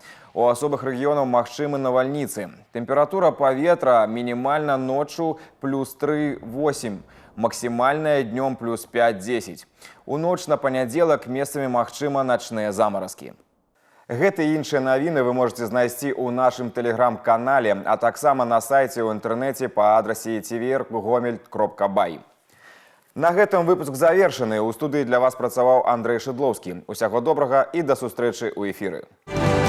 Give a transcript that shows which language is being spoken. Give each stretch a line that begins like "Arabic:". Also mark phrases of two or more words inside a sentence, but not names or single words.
Belarusian: У асобных рэгіёнаў магчымы навальніцы. Тэмпература паветра мінімальна ноччу плюс 3-8. Максімальная днём плюс 5-10. У ноч на панядзелак месцамі магчыма начныя замаразкі. Гэты і іншыя навіны вы можете знайсці ў нашым тэлеграм-канале, а таксама на сайце ў інтэрнэце па адрасе tvr.gomel.by. На гэтым выпуск завершаны. У студыі для вас працаваў Андрэй Шыдлоўскі. Усяго добрага і да сустрэчы ў эфіры.